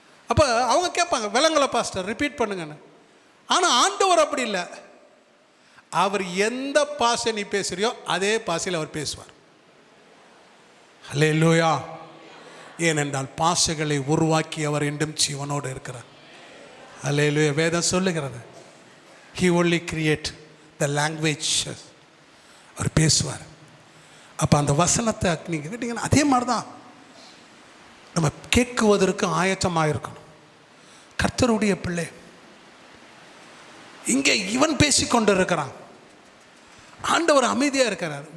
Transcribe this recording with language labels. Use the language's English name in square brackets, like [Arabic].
[Tamil] அப்போ அவங்க கேட்பாங்க, விளங்கலை பாஸ்டர் ரிப்பீட் பண்ணுங்கன்னு. ஆனால் ஆண்டவர் அப்படி இல்லை. அவர் எந்த பாஷை நீ பேசுகிறியோ அதே பாஷையில் அவர் பேசுவார். அல்லேலூயா. ஏனென்றால் பாஷைகளை உருவாக்கி அவர் என்றும் ஜீவனோடு இருக்கிறார். அல்லேலூயா. [English] வேதம் சொல்லுகிறது, he only create the language. [Tamil] அவர் பேசுவார். அப்போ அந்த வசனத்தை நீங்கள் கேட்டீங்கன்னா அதே மாதிரி தான் நம்ம கேட்குவதற்கு ஆயத்தமாக இருக்கணும். கர்த்தருடைய பிள்ளை இங்கே இவன் பேசிக்கொண்டு இருக்கிறான், ஆண்டவர் அமைதியாக இருக்கிறார்.